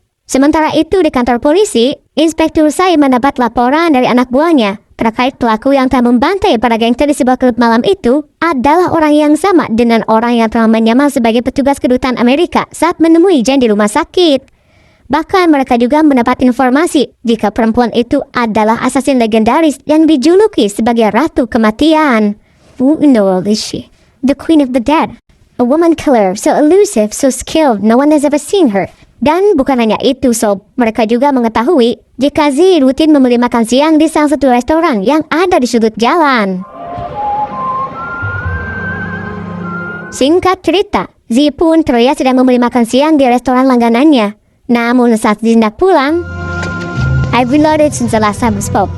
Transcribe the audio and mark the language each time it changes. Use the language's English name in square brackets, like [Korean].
[Indonesian] Sementara itu di kantor polisi, Inspektur Sai mendapat laporan dari anak buahnya terkait pelaku yang telah membantai para gangster di sebuah klub malam itu adalah orang yang sama dengan orang yang telah menyamar sebagai petugas kedutaan Amerika saat menemui Jen di rumah sakit. Bahkan mereka juga mendapat informasi jika perempuan itu adalah asasin legendaris yang dijuluki sebagai Ratu Kematian. [English] Who in the world is she? The Queen of the Dead. A woman killer, so elusive, so skilled, no one has ever seen her. [Indonesian] Dan bukan hanya itu sob, mereka juga mengetahui jika Z rutin membeli makan siang di salah satu restoran yang ada di sudut jalan. Singkat cerita, Z pun terlihat sedang membeli makan siang di restoran langganannya. Namun saat Z hendak pulang, [English] I've reloaded since the last time we spoke.